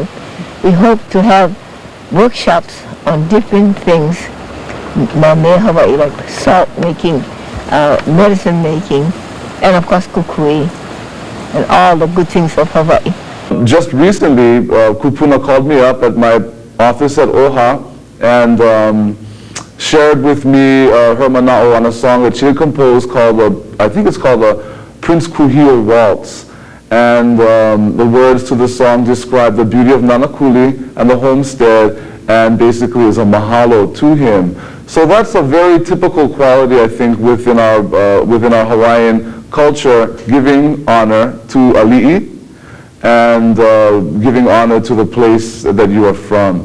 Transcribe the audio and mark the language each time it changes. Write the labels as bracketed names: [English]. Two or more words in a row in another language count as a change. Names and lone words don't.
[English] We hope to have workshops on different things, [Hawaiian] Mea Hawaii, [English] like salt making, medicine making, and of course kukui, and all the good things of Hawaii. Just recently, Kupuna called me up at my office at Oʻahu, and shared with me her manaʻo on a song that she had composed called, I think it's called a Prince Kuhio Waltz. And the words to the song describe the beauty of Nānākuli and the homestead, and basically is a mahalo to him. So that's a very typical quality, I think, within our Hawaiian culture, giving honor to ali'i and giving honor to the place that you are from.